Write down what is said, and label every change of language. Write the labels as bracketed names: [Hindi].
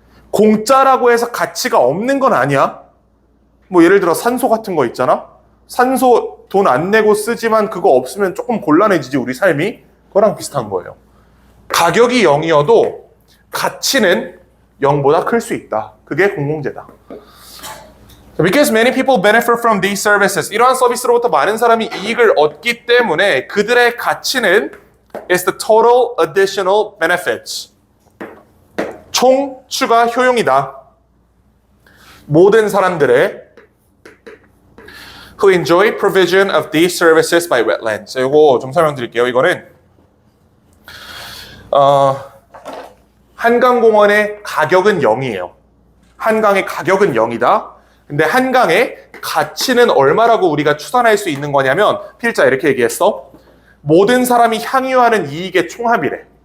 [Korean] 공짜라고 해서 가치가 없는 건 아니야. 뭐 예를 들어 산소 같은 거 있잖아. 산소 돈 안 내고 쓰지만 그거 없으면 조금 곤란해지지 우리 삶이. 그거랑 비슷한 거예요. 가격이 0이어도 가치는 0보다 클 수 있다. 그게 공공재다. [English] Because many people benefit from these services. [Korean] 이러한 서비스로부터 많은 사람이 이익을 얻기 때문에 그들의 가치는 [English] is the total additional benefits. [Korean] 총 추가 효용이다. 모든 사람들의 [English] who enjoy provision of these services by wetlands. [Korean] 이거 좀 설명드릴게요. 이거는 한강공원의 가격은 0이에요. 한강의 가격은 0이다. 근데 한강의 가치는 얼마라고 우리가 추산할 수 있는 거냐면 필자 이렇게 얘기했어. 모든 사람이 향유하는 이익의 총합이래.